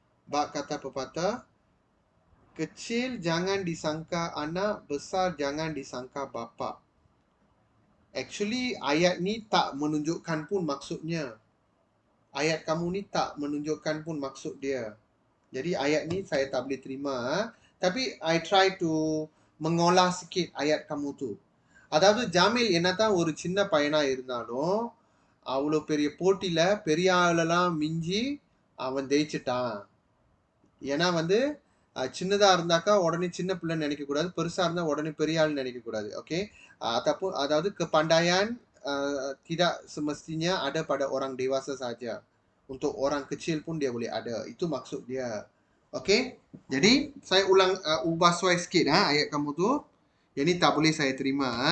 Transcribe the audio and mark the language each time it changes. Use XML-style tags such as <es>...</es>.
<ms>Bak kata pepatah, kecil jangan disangka anak, besar jangan disangka bapa. Actually, ayat ni tak menunjukkan pun maksudnya. Ayat kamu ni tak menunjukkan pun maksud dia. Jadi ayat ni saya tak boleh terima. Tapi</ms> <en>I try to</en> <ms>mengolah sikit ayat kamu tu.</ms> <ta>அதாவது ஜாமில் என்னதான் ஒரு சின்ன பையனா இருந்தாலும் அவ்வளோ பெரிய போட்டியில பெரிய ஆளெல்லாம் மிஞ்சி அவன் ஜெயிச்சிட்டான். ஏன்னா வந்து சின்னதா இருந்தாக்கா உடனே சின்ன பிள்ளைன்னு நினைக்க கூடாது, பெருசா இருந்தா உடனே பெரிய ஆள்னு நினைக்க கூடாது.</ta> <ms>ஓகே, ataupun அதாவது kepandaian tidak semestinya ada pada orang dewasa saja. Untuk orang kecil pun dia boleh ada. Itu maksud dia. Okey. Jadi saya ulang ubah suai sikit ayat kamu tu. Yang ni tak boleh saya terima.</ms>